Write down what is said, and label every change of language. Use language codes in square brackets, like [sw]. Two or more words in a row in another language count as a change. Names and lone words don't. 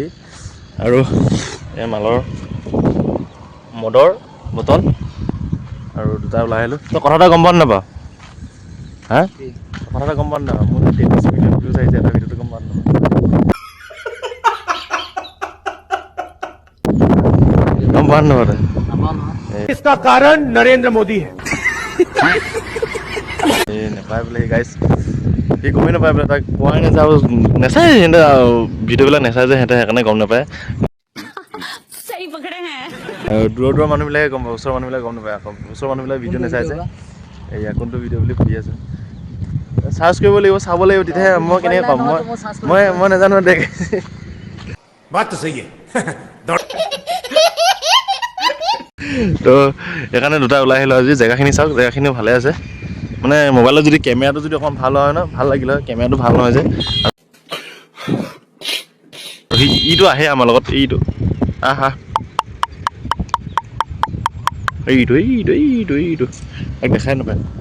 [as] আৰু এই মালৰ মদৰ বটল আৰু দুটা ওলাই আহিলোঁ। তই কথা এটা গম পাৱ নাপাৱ? হা কথা এটা গম পাৱ নাপাৱ? মোৰ 33 মিলিয়ন ভিউজ আহিছে এটা ভিডিঅ'টো, গম পাৱ নাপাৱ? গম পাৱ নাপাৱ তই? [hi] इसका कारण नरेंद्र मोदी है। [as] এই নেপায় বোলে গাইছ, সি গমেই নাপায় বোলে, তাক কোৱাই নাযায় আৰু নেচায় সিহঁতে ভিডিঅ'বিলাক নেচায় যে সিহঁতে, সেইকাৰণে গম নাপায়। আৰু দূৰৰ মানুহবিলাকে গম পায়, ওচৰৰ মানুহবিলাকে গম নাপায়। আকৌ ওচৰৰ মানুহবিলাকে ভিডিঅ' নেচাই যে এয়া কোনটো ভিডিঅ' বুলি সুধি আছোঁ। চাৰ্চ কৰিব লাগিব, চাব লাগিব, তেতিয়াহে মই কেনেকৈ পাম? মই নাজানো দেখ। [hi] बात तो सही है। [as] তো সেইকাৰণে দুটা ওলাই আহিলোঁ আজি। জেগাখিনি চাওক, জেগাখিনিও ভালে আছে। মানে মোবাইলত যদি কেমেৰাটো যদি অকণমান ভাল হয় ন, ভাল লাগিলে হয়। কেমেৰাটো ভাল নহয় যে, ইটো আহে আমাৰ লগত, এইটো আহা এইটো তাক দেখাই নাপায়।